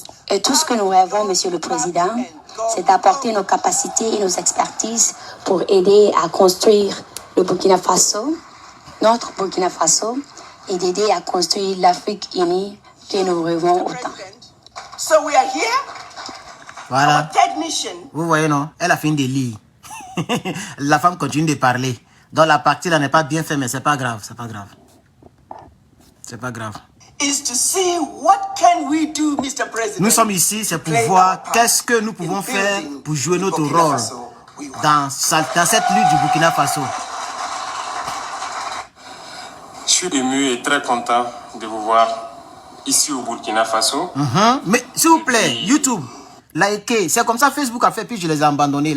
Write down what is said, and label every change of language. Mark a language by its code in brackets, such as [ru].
[fr] Et tout ce que nous rêvons, Monsieur le Président, c'est d'apporter nos capacités et nos expertises pour aider à construire le Burkina Faso, notre Burkina Faso, et d'aider à construire l'Afrique unie que nous rêvons autant. [en] So we are here. [fr] Voilà. [en] Our third mission. [fr] Vous voyez, non? Elle a fini de lire. La femme continue de parler. Donc la partie là n'est pas bien faite, mais c'est pas grave, c'est pas grave. C'est pas grave. [en] Is to see what can we do, Mr. President. [fr] Nous sommes ici, c'est pour voir qu'est-ce que nous pouvons faire pour jouer notre rôle dans cette lutte du Burkina Faso. Je suis ému et très content de vous voir ici au Burkina Faso. Mais s'il vous plaît, YouTube, likez. C'est comme ça Facebook a fait, puis je les ai abandonnés.